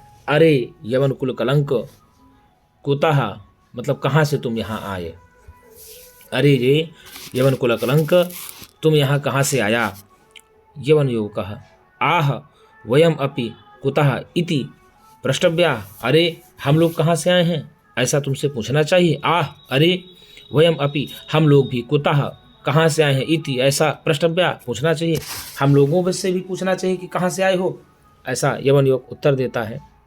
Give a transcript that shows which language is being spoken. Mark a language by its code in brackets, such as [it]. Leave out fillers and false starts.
[hi] अरे यवन कुल कलंक, [sa] कुतः [hi] मतलब कहाँ से तुम यहाँ आए। अरे रे यवन कुल कलंक, तुम यहाँ कहाँ से आया। [sa] यवन युवकः आह वयम अपि कुतः इति प्रष्टव्या। [hi] अरे हम लोग कहाँ से आए हैं, ऐसा तुमसे पूछना चाहिए। [sa] आह अरे वयम अपि, [hi] हम लोग भी, [sa] कुतः [hi] कहाँ से आए हैं, [sa] इति [hi] ऐसा [sa] प्रष्टव्या [hi] पूछना चाहिए, हम लोगों से भी पूछना चाहिए कि कहाँ से आए हो, ऐसा यवन युवक उत्तर देता है।